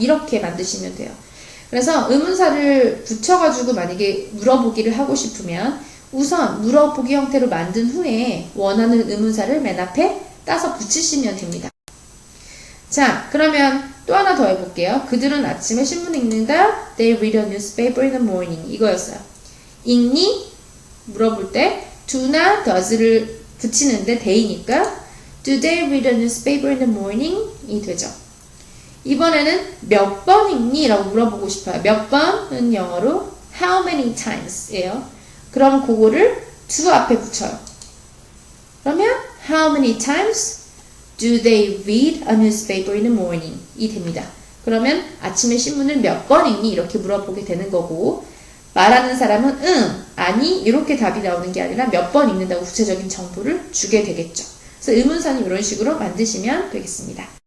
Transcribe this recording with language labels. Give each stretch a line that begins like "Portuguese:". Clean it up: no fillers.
Korean: 이렇게 만드시면 돼요. 그래서 의문사를 붙여가지고 만약에 물어보기를 하고 싶으면 우선 물어보기 형태로 만든 후에 원하는 의문사를 맨 앞에 따서 붙이시면 됩니다. 자, 그러면 또 하나 더 해볼게요. 그들은 아침에 신문 읽는다.
English: They read a newspaper in the morning.
Korean: 이거였어요. 읽니? 물어볼 때
English: do나 does를
Korean: 붙이는데
English: they니까 Do they read a newspaper in the morning?
Korean: 이 되죠. 이번에는 몇 번 읽니? 라고 물어보고 싶어요. 몇 번은 영어로
English: how many times
Korean: 예요. 그럼 그거를 do 앞에 붙여요. 그러면
English: how many times do they read a newspaper in the morning?
Korean: 이 됩니다. 그러면 아침에 신문을 몇 번 읽니? 이렇게 물어보게 되는 거고 말하는 사람은 응, 아니 이렇게 답이 나오는 게 아니라 몇 번 읽는다고 구체적인 정보를 주게 되겠죠. 그래서 의문사는 이런 식으로 만드시면 되겠습니다.